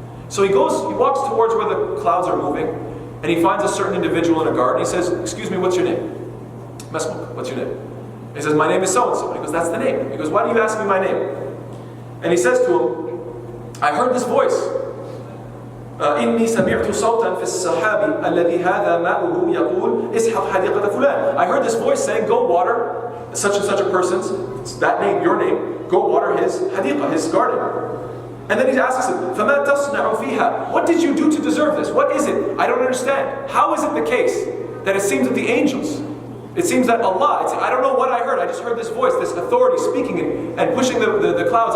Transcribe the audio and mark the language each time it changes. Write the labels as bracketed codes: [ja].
[en] So he walks towards where the clouds are moving, and he finds a certain individual in a garden. He says, excuse me, what's your name? Masmuk, what's your name? He says, my name is so-and-so. He goes, that's the name. He goes, why do you ask me my name? And he says to him, I heard this voice. [ar] إني سمعت صوتا في السحاب الذي هذا ماؤه يقول اسحق حديقة فلان. [en] I heard this voice saying, go water such and such a person's, that name, your name, go water his hadiqa, his garden. And then he asks him, [ar] فما تصنع فيها? [en] What did you do to deserve this? What is it? I don't understand. How is it the case that it seems that the angels, it seems that Allah, I don't know what I heard, I just heard this voice, this authority speaking and pushing the clouds.